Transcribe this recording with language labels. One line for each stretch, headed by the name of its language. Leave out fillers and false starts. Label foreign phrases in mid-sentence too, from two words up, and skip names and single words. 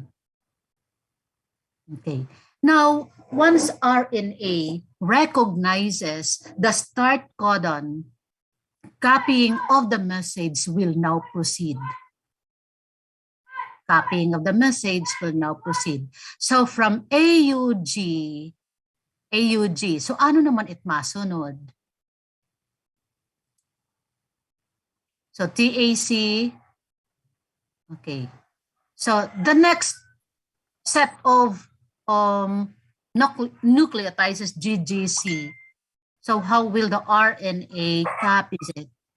English: Okay. Now, once RNA recognizes the start codon, copying of the message will now proceed. Copying of the message will now proceed. So from AUG,
Waray: so ano naman it masunod?
English: So TAC, okay. So the next set of nucleotides is GGC. So how will the RNA copies it?